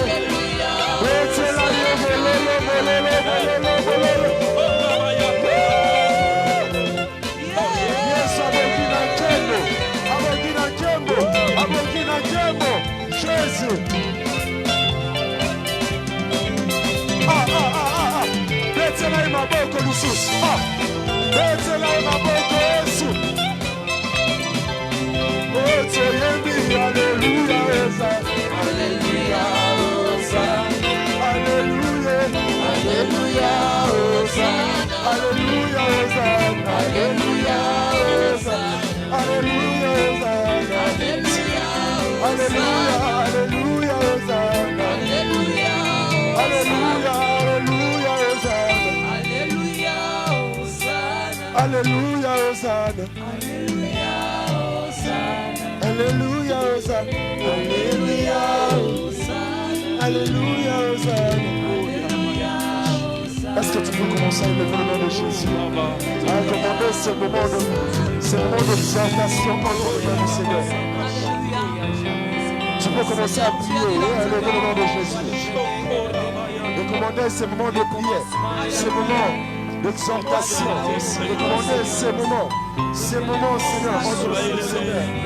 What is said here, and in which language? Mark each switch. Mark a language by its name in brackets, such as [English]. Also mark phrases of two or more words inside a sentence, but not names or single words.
[Lingala] Yes, Abogina Kembo, Jésus. Betela imaboko lususu. Betela imaboko Yesu. [French] Alléluia, Hosanna. Alléluia, Hosanna. Alléluia, Alléluia, Hosanna. Alléluia, Hosanna. Alléluia, Hosanna. Alléluia, Hosanna. Alléluia, Alléluia, Hosanna. Alléluia, Alléluia, Alléluia, Hosanna. Alléluia, Hosanna. Alléluia, Hosanna. Alléluia, Hosanna. Alléluia, Hosanna. Est-ce que tu peux commencer à élever le nom de Jésus? À commander ce moment d'exaltation entre les mains du Seigneur. Tu peux commencer à prier et à élever le nom de Jésus. De commander ce moment de prière, ce moment d'exhortation, de commander ces moments, Seigneur, entre les mains du Seigneur.